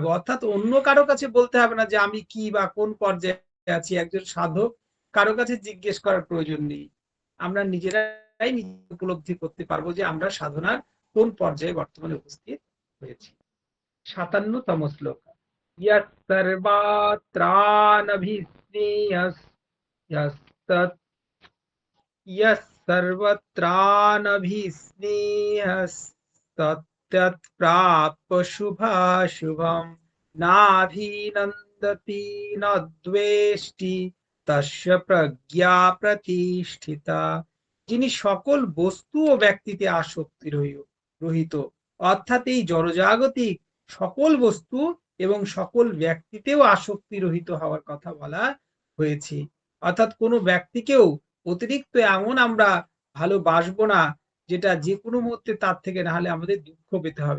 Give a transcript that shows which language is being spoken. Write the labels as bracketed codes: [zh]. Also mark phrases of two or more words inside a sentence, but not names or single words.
[bn] অর্থাৎ অন্য কারো কাছে বলতে হবে না যে আমি কি বা কোন পর্যায়ে আছি। একজন সাধক কারো কাছে জিজ্ঞেস করার প্রয়োজন নেই। আমরা নিজেরাই উপলব্ধি করতে পারবো যে আমরা সাধনার কোন পর্যায়ে বর্তমানে উপস্থিত হয়েছি। 57তম শ্লোক। [sa] यः सर्वत्रानभिस्नेहस्तत्प्राप्य शुभाशुभं नाभिनन्दति न द्वेष्टि तस्य प्रज्ञा প্রতিষ্ঠিতা। [bn] যিনি সকল বস্তু ও ব্যক্তিতে আসক্তি রহিত, অর্থাৎ এই জড়জাগতিক সকল বস্তু এবং সকল ব্যক্তিতেও আসক্তি রহিত হওয়ার কথা বলা হয়েছে। অর্থাৎ কোনো ব্যক্তিকেও অতিরিক্ত এমন আমরা ভালোবাসবো না যেটা যে কোনো মুহূর্তে তার থেকে না হলে আমাদের দুঃখ পেতে হবে।